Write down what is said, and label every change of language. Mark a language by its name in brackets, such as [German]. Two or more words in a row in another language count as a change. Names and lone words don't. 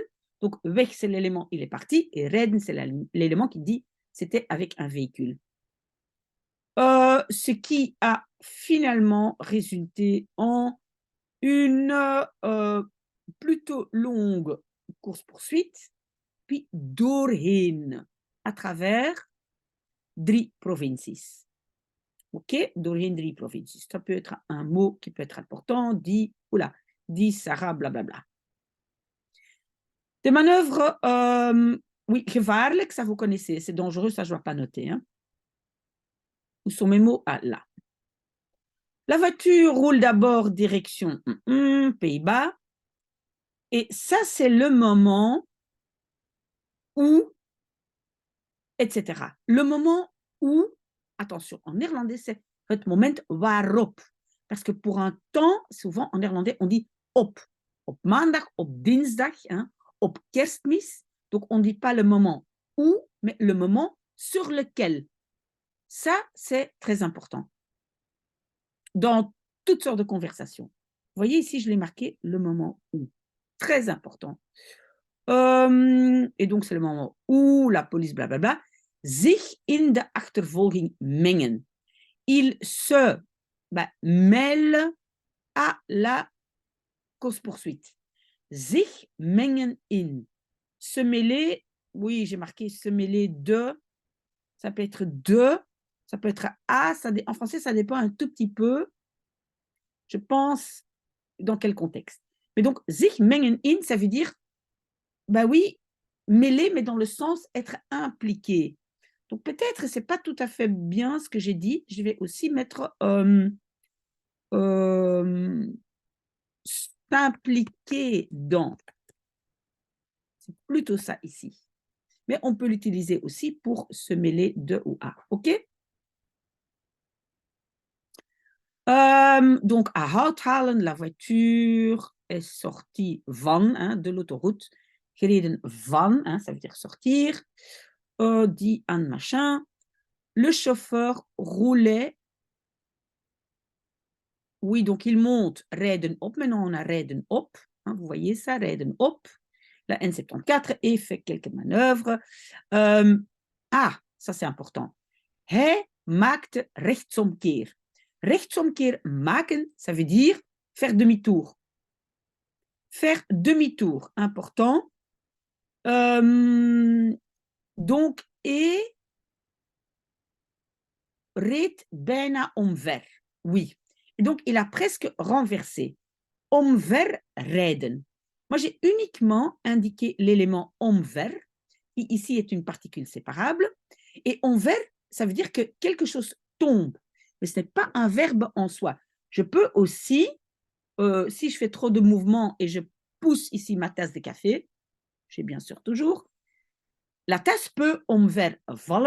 [French] Donc, weg, c'est l'élément, il est parti, et rijden, c'est l'élément qui dit c'était avec un véhicule. Ce qui a finalement résulté en une plutôt longue course-poursuite, puis doorheen, à travers 3 provincies. [Dutch] OK? Doorheen 3 provincies. [French] Ça peut être un mot qui peut être important, dit Sarah, blablabla. Des manœuvres, oui, gevaarlijk, ça vous connaissez, c'est dangereux, ça je ne dois pas noter. Hein. Où sont mes mots? Ah, là. La voiture roule d'abord direction Pays-Bas. Et ça, c'est le moment où, etc. Le moment où, attention, en néerlandais, c'est [Dutch] het moment waarop. [French] Parce que pour un temps, souvent en néerlandais, on dit op. [Dutch] Op maandag, op dinsdag, hein, op kerstmis. [French] Donc, on ne dit pas le moment où, mais le moment sur lequel. Ça, c'est très important. Dans toutes sortes de conversations. Vous voyez ici, je l'ai marqué, le moment où. Très important. Et donc, c'est le moment où la police, blablabla, [Dutch] zich in de achtervolging mengen. [French] Il se mêle à la course-poursuite. [Dutch] Zich mengen in. [French] Se mêler, oui, j'ai marqué se mêler de, ça peut être de, ça peut être à, en français, ça dépend un tout petit peu, je pense, dans quel contexte. Mais donc, [Dutch] zich mengen in, [French] ça veut dire, oui, mêler, mais dans le sens être impliqué. Donc peut-être, ce n'est pas tout à fait bien ce que j'ai dit, je vais aussi mettre s'impliquer dans. C'est plutôt ça ici. Mais on peut l'utiliser aussi pour se mêler de ou à. OK? Donc, à Houthalen, la voiture est sortie van, hein, de l'autoroute. [Dutch] Gereden van, [French] hein, ça veut dire sortir. Dit Anne Machin. Le chauffeur roulait. Oui, donc il monte, [Dutch] rijden op. [French] Maintenant, on a [Dutch] rijden op. [French] Hein, vous voyez ça, [Dutch] rijden op. [French] La N74 et fait quelques manœuvres. Ça c'est important. [Dutch] Hij maakte rechtsomkeer. Rechtsomkeer maken, [French] ça veut dire faire demi-tour. Faire demi-tour, important. Donc, et [Dutch] reed bijna omver. [French] Oui. Et donc, il a presque renversé. [Dutch] Omverrijden. [French] Moi, j'ai uniquement indiqué l'élément omver, qui ici est une particule séparable. Et omver, ça veut dire que quelque chose tombe. Mais ce n'est pas un verbe en soi. Je peux aussi, si je fais trop de mouvements et je pousse ici ma tasse de café, j'ai bien sûr toujours, la tasse peut omvervallen.